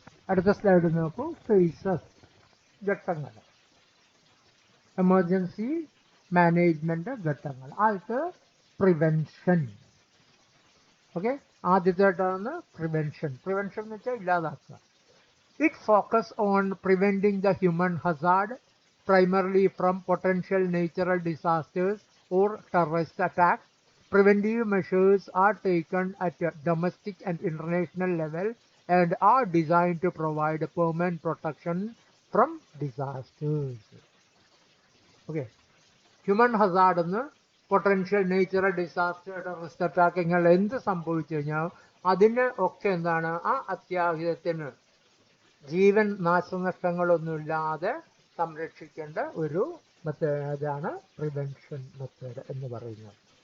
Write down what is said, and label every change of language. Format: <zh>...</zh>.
<ml>അടുത്ത സ്ലൈഡ് നോക്കൂ. ഫേസസ്, ഘട്ടങ്ങൾ, എമർജൻസി മാനേജ്മെന്റ് ഘട്ടങ്ങൾ. ആദ്യത്തെ പ്രിവെൻഷൻ. Okay, ആദ്യത്തേട്ടാണ് prevention. പ്രിവെൻഷൻ എന്ന് വെച്ചാൽ ഇല്ലാതാക്കുക.</ml> <en>It focuses on preventing the human hazard, primarily from potential natural disasters or terrorist attacks. Preventive measures are taken at a domestic and international level and are designed to provide permanent protection from disasters. Okay.</en> <ml>Human hazard എന്ന് potential natural disaster, terrorist attack, ഇങ്ങനെ എന്ത് സംഭവിച്ചു കഴിഞ്ഞാൽ അതിന് ഒക്കെ എന്താണ്, ആ അത്യാഹിതത്തിന് ജീവൻ നാശനഷ്ടങ്ങളൊന്നുമില്ലാതെ സംരക്ഷിക്കേണ്ട ഒരു മെത്തേഡാണ് പ്രിവെൻഷൻ മെത്തേഡ് എന്ന് പറയുന്നത്.</ml>